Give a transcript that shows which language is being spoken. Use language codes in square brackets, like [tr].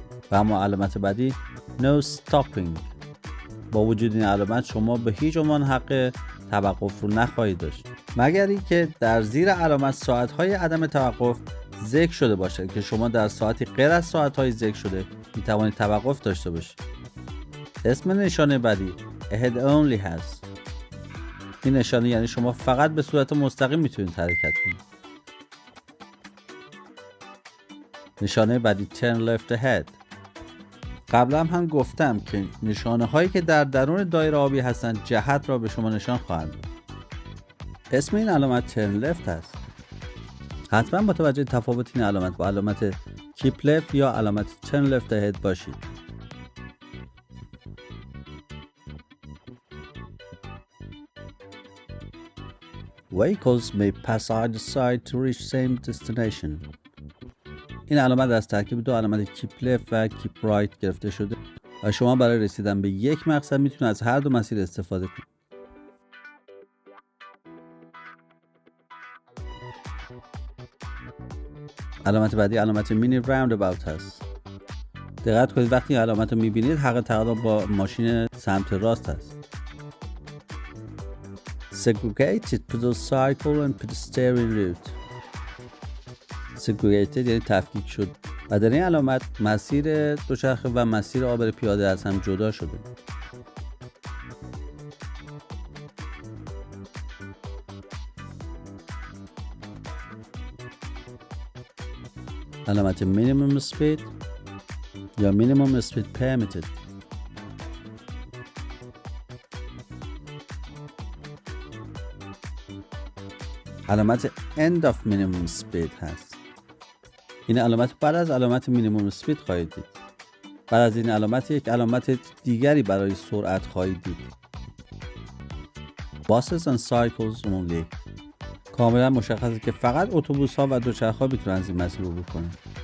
[fa] و اما علامت بعدی [en] No stopping. [fa] با وجود این علامت شما به هیچ عنوان حق توقف رو نخواهید داشت، مگر اینکه در زیر علامت ساعت‌های عدم توقف ذکر شده باشه که شما در ساعتی غیر از ساعت‌های ذکر شده میتوانید توقف داشته باشید. اسم نشانه بعدی [en] Ahead only [fa] هست. این نشانه یعنی شما فقط به صورت مستقیم میتونید حرکت کنید. نشانه بعدی [en] Turn left ahead. [fa] قبلا هم گفتم که نشانه هایی که در درون دایره آبی هستند جهت را به شما نشان خواهند داد. اسم این علامت [en] Turn left [fa] هست. حتما متوجه تفاوت این علامت با علامت [en] Keep left [fa] یا علامت [en] Turn left ahead [fa] باشید. [en] Vehicles may pass either side to reach same destination. [fa] این علامت از ترکیب دو علامت [en] keep left [fa] و [en] keep right [fa] گرفته شده و شما برای رسیدن به یک مقصد میتونید از هر دو مسیر استفاده کنید. علامت بعدی علامت مینی راونداباوت هست. دقت کنید وقتی این علامت رو میبینید حق تقاطع با ماشین سمت راست هست. [en] Segregated pedestrian and pedestrian route. [fa] Segregated یعنی تفکیک شد و در این علامت مسیر دوچرخه و مسیر عابر پیاده از هم جدا شده. علامت [en] minimum speed [fa] یا [en] minimum speed permitted. [fa] علامت [en] end of minimum speed [fa] هست. این علامت بعد از علامت [en] minimum speed [fa] خواهید دید. بعد از این علامت یک علامت دیگری برای سرعت خواهید دید. [en] Buses and cycles only. [fa] کاملا مشخصه که فقط اتوبوس ها و دوچرخه میتونن از این مسیر عبور کنند.